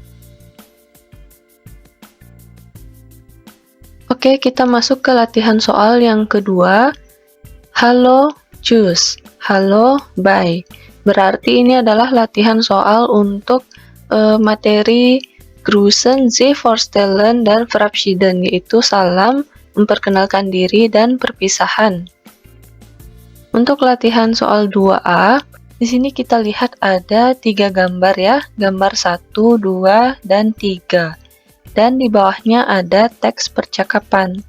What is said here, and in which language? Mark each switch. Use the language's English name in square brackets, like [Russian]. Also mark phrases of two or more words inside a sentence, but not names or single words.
[Indonesian] Oke, kita masuk ke latihan soal yang kedua. Halo, tschüss. Halo, bye. Berarti ini adalah latihan soal untuk materi [German] Grüßen, sich vorstellen, [Indonesian] dan verabschieden, yaitu salam, memperkenalkan diri, dan perpisahan. Untuk latihan soal 2A, di sini kita lihat ada 3 gambar ya, gambar 1, 2, dan 3. Dan di bawahnya ada teks percakapan.